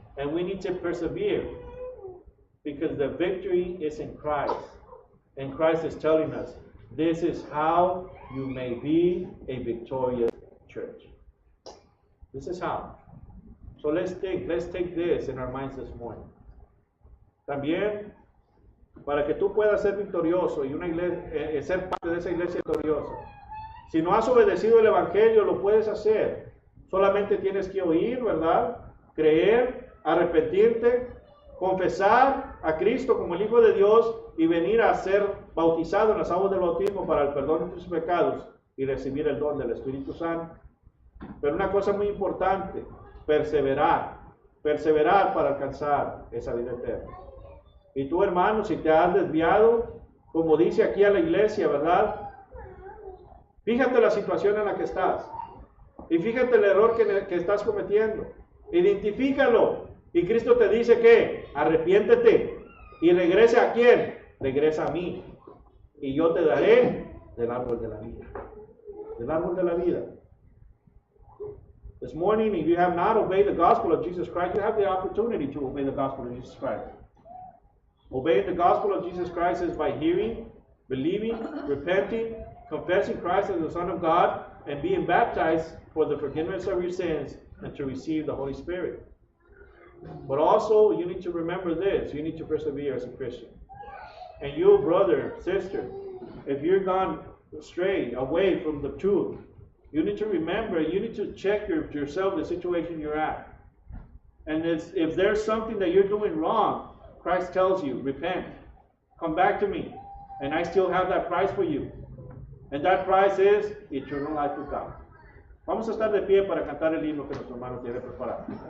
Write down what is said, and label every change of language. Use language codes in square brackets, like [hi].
[en] And we need to persevere. Because the victory is in Christ. And Christ is telling us, this is how you may be a victorious church. This is how. So let's take this in our minds this morning. [es] También, para que tú puedas ser victorioso y una iglesia, ser parte de esa iglesia victoriosa. Si no has obedecido el Evangelio, lo puedes hacer. Solamente tienes que oír, ¿verdad? Creer, arrepentirte, confesar a Cristo como el Hijo de Dios y venir a ser bautizado en las aguas del bautismo para el perdón de tus pecados y recibir el don del Espíritu Santo. Pero una cosa muy importante, perseverar para alcanzar esa vida eterna. Y tú, hermano, si te has desviado, como dice aquí a la iglesia, ¿verdad? Fíjate la situación en la que estás. Y fíjate el error que estás cometiendo. Identifícalo. Y Cristo te dice que arrepiéntete. ¿Y regresa a quién? Regresa a mí. Y yo te daré del árbol de la vida. Del árbol de la vida. [en] This morning, if you have not obeyed the gospel of Jesus Christ, you have the opportunity to obey the gospel of Jesus Christ. Obeying the gospel of Jesus Christ is by hearing, believing, repenting, confessing Christ as the Son of God, and being baptized for the forgiveness of your sins and to receive the Holy Spirit. But also, you need to remember this. You need to persevere as a Christian. And you, brother, sister, if you're gone astray, away from the truth, you need to remember, you need to check yourself, the situation you're at. And if there's something that you're doing wrong, Christ tells you, repent. Come back to me. And I still have that prize for you. And that prize is eternal life with God. [es] Vamos a estar de pie para cantar el himno que nuestro hermano tiene preparado.